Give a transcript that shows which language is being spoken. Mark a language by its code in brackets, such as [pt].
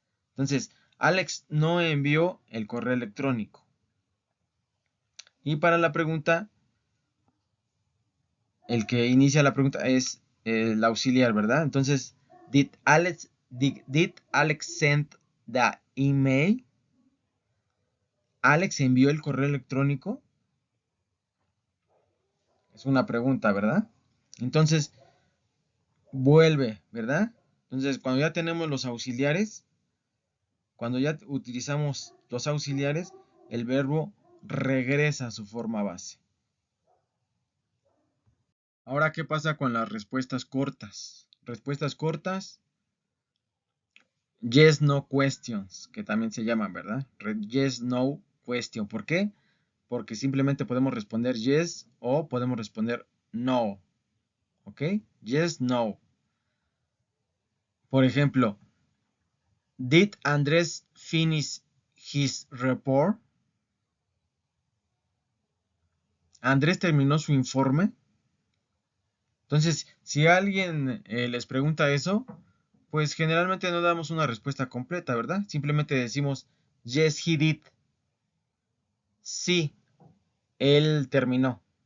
[es] Entonces, Alex no envió el correo electrónico. Y para la pregunta, el que inicia la pregunta es el auxiliar, ¿verdad? [en] Entonces, did Alex send the email? [es] ¿Alex envió el correo electrónico? Es una pregunta, ¿verdad? Entonces, vuelve, ¿verdad? Entonces, cuando ya tenemos los auxiliares, cuando ya utilizamos los auxiliares, el verbo regresa a su forma base. Ahora, ¿qué pasa con las respuestas cortas? Respuestas cortas, [en] yes, no questions, [es] que también se llaman, ¿verdad? [en] Yes, no question. [es] ¿Por qué? Porque simplemente podemos responder yes o podemos responder no. ¿Ok? Yes, no. Por ejemplo, [en] did Andrés finish his report? [es] ¿Andrés terminó su informe? Entonces, si alguien les pregunta eso, pues generalmente no damos una respuesta completa, ¿verdad? Simplemente decimos, [en] yes, he did. [es] Sí, él terminó.